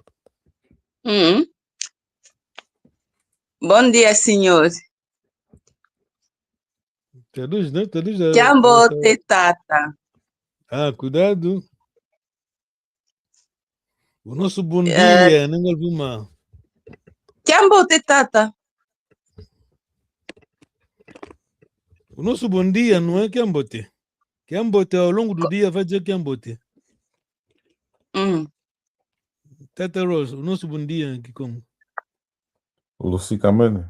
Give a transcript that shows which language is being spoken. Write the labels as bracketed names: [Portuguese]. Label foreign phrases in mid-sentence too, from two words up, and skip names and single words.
[Portuguese] Bom dia, senhor. Traduz, né? Traduz. [Kongo] Kiambote tata. [Portuguese] Cuidado. O nosso bom dia, língua Vuma. [Kongo] Kiambote tata. [Portuguese] O nosso bom dia não é Kiambote. Kiambote ao longo do dia vai dizer Kiambote. Tata Rose, o nosso bom dia aqui como? [Kongo] Lucicamene.